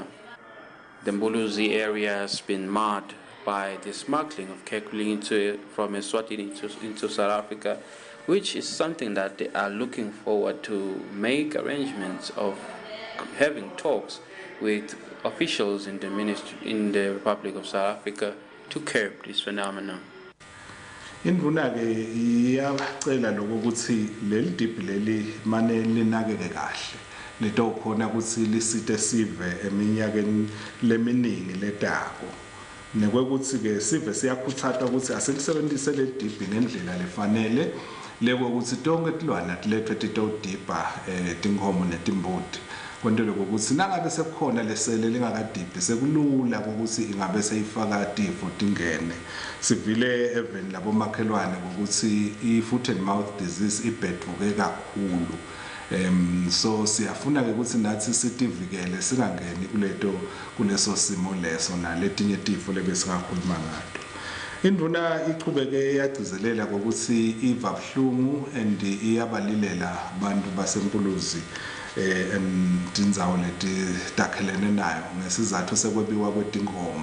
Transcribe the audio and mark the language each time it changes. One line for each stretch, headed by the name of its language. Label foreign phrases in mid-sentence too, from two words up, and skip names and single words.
English: The Mpuluzi area has been marred by the smuggling of kekuli from Eswatini into South Africa, which is something that they are looking forward to make arrangements of having talks with officials in the ministry in the Republic of South Africa to curb this phenomenon.
Swati: Induna ke iyacela lokuthi leli dip leli mane linakeke kahle leto khona ukuthi lisite sive eminyakeni leminingi letako nekwekuthi ke sive siyakhuthaza ukuthi asilisebenzise le dip ngendlela lefanele leko ukuthi tonke tilwane atilethwe titodibha tinkhomo netimbudi kwentele ukuthi nangabe sekukhona lesele lingakadibhi sekulula ukuthi ingabe seyifaka tifo tingene sivile even labomakhelwane ukuthi i-
English: foot and mouth disease
Swati: ibhedvuke kakhulu. So siyafuna ke ukuthi nathi sitivikele singangeni kuleso simo leso naletinye tifo lebesingakhuluma ngato. Induna ichubeke yagcizelela ukuthi iva buhlungu and iyabalilela abantu basempuluzi tindzawo leti takhelene nayo ngesizathu sekwebiwa kwetinkomo.